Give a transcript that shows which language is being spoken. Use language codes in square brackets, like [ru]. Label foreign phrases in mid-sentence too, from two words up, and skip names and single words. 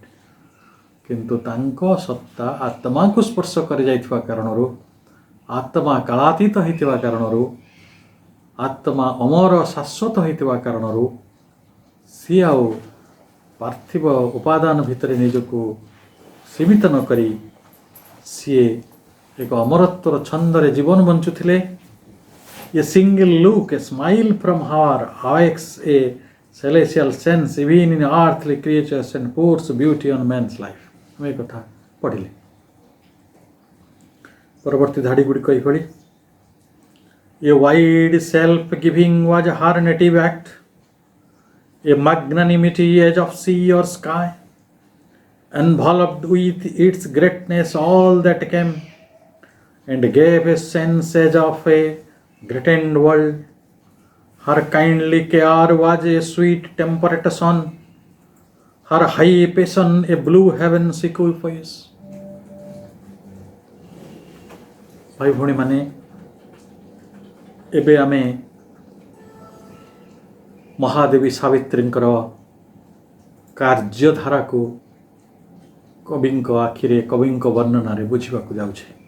[or] କିନ୍ତୁ ତାଙ୍କ ସତ୍ତା ଆତ୍ମାକୁ ସ୍ପର୍ଶ କରିଯାଇଥିବା କାରଣରୁ, ଆତ୍ମା କାଳାତୀତ ହୋଇଥିବା କାରଣରୁ, ଆତ୍ମା ଅମର ଶାଶ୍ୱତ ହୋଇଥିବା କାରଣରୁ ସିଏ ଆଉ ପାର୍ଥିବ ଉପାଦାନ ଭିତରେ ନିଜକୁ ସୀମିତ ନ କରି ସିଏ ଏକ ଅମରତ୍ୱର ଛନ୍ଦରେ ଜୀବନ ବଞ୍ଚୁଥିଲେ। [en] a single look, a smile from her awakes a celestial sense even in earthly creatures and pours beauty on man's life। [or] ଆମେ ଏ କଥା ପଢ଼ିଲେ। ପରବର୍ତ୍ତୀ ଧାଡ଼ି ଗୁଡ଼ିକ ଏଇଭଳି। [en] A wide self-giving was her native act, a magnanimity as of sea or sky, enveloped with its greatness all that came, and gave a sense as of a greatened world. Her kindly care was a sweet temperate sun, her high passion a blue heaven's equipoise। [or] ଭାଇ ଭଉଣୀ ମାନେ, ଏବେ ଆମେ ମହାଦେବୀ ସାବିତ୍ରୀଙ୍କର କାର୍ଯ୍ୟଧାରାକୁ କବିଙ୍କ ଆଖିରେ, କବିଙ୍କ ବର୍ଣ୍ଣନାରେ ବୁଝିବାକୁ ଯାଉଛେ।